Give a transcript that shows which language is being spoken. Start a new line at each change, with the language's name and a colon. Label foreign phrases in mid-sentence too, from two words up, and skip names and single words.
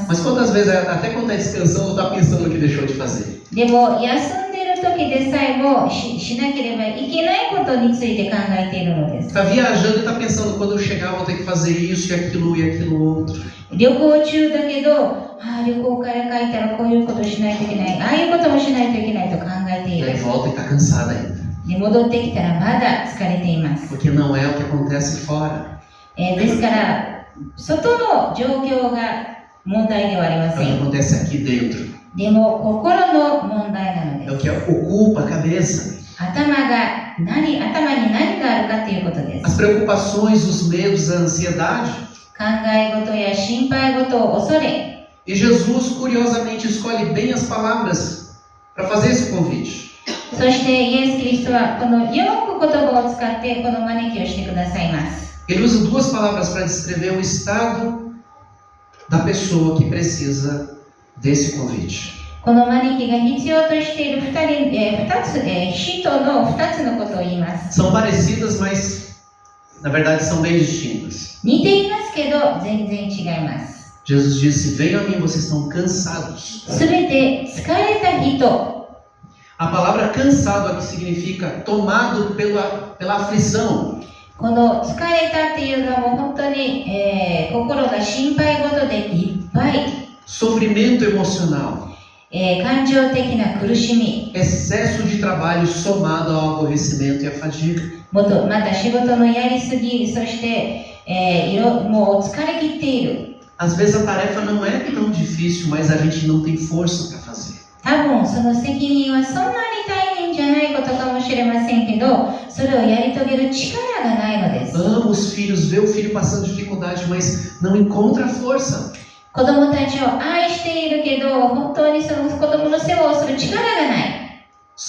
Portuguese: Mas quantas vezes, até quando está descansando, está pensando no que deixou de fazer?
Japanese: でも休んでいる時でさえも しなければいけないことについて考えているのです。
Portuguese: Está viajando e está pensando, quando eu chegar vou ter que fazer isso e aquilo outro.
Japanese: 旅行中だけど、旅行から帰ったらこういうことしないといけない、ああいうこともしないといけないと考えてい
Portuguese: E aí
Japanese: る。
Portuguese: volta e está cansada ainda.
Japanese: で戻ってきたらまだ疲れています。
Portuguese: Porque não é o que acontece fora.
Japanese: ですから外の状況が問題ではありま
Portuguese: É o
Japanese: せ
Portuguese: que
Japanese: ん。
Portuguese: acontece aqui dentro.
Japanese: でも心の問題なの
Portuguese: É
Japanese: で
Portuguese: o
Japanese: す。
Portuguese: que ocupa a cabeça.
Japanese: 頭に何があるかということです。
Portuguese: As preocupações, os medos, a ansiedade.
Japanese: 考え事や心配事を恐れ、
Portuguese: E Jesus, curiosamente, escolhe bem as palavras para fazer esse convite.
Japanese: そしてイエス・キリストはこのよく言葉を使ってこの招きをしてくださいます。
Portuguese: Ele usa duas palavras para descrever o estado da pessoa que precisa desse convite.
Japanese: この招きが必要としている人の2つのことを言います。
Portuguese: São parecidas, mas na verdade são bem distintas.
Japanese: 似ていますけど全然違います。
Portuguese: Jesus disse: Venham a mim, vocês estão cansados.
Japanese: すべて疲れた人。
Portuguese: A palavra cansado aqui significa tomado pela aflição.
Japanese: この疲れたっていうのはもう本当に、心が心配事でいっぱい、
Portuguese: Sofrimento emocional.
Japanese: 感情的な苦しみ、
Portuguese: Excesso de trabalho somado ao aborrecimento e à fadiga.
Japanese: また仕事のやりすぎ、そして、もう疲れ切っている。
Portuguese: Às vezes a tarefa não é tão difícil, mas a gente não tem força para fazer.
Japanese: 多分その責任はそんなに大変じゃないことかもしれませんけど、それをやり遂げる力がないのです。
Portuguese: Ama os filhos, vê o filho passando dificuldade, mas não encontra força.
Japanese: 子供たちを愛しているけど、本当にその子供の世話をする力がない。